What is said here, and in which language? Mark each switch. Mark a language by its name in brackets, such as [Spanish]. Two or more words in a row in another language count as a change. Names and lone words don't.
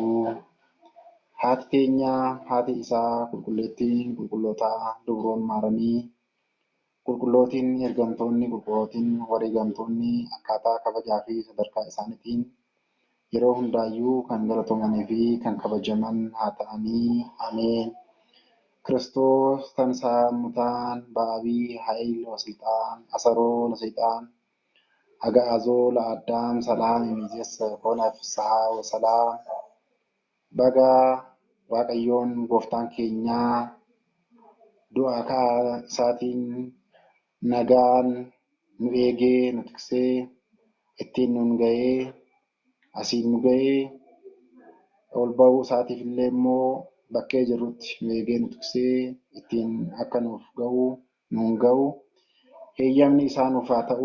[Oromo] Haati keenya, haati isaa qulqulleettiin qulqullootaa dubroon maaramii, qulqullootiin ergamtoonni, qulqullootiin wareegamtoonni akkaataa kabajaa fi sadarkaa isaaniitiin yeroo hundaayyuu kan galatamanii fi kan kabajaman haa ta'anii. Ameen. [Geez] ክርስቶስ ተንሥአ እሙታን በዐቢይ ኃይል ወሥልጣን አሰሮ ለሰይጣን አግዓዞ ለአዳም ሰላም እምይእዜሰ ኮነ ፍስሐ ወሰላም። [Oromo] Baga Waaqayyoon gooftaan keenya du'aa ka'aa isaatiin nagaan nu eegee, nu tiksee, ittiin nun ga'ee, asiin nu ga'ee, ol ba'uu isaatiif illee immoo bakkee jirrutti nu eegee, nu tiksee, ittiin akka nuuf ga'u, nuun ga'u, eeyyamni isaa nuuf haa ta'u.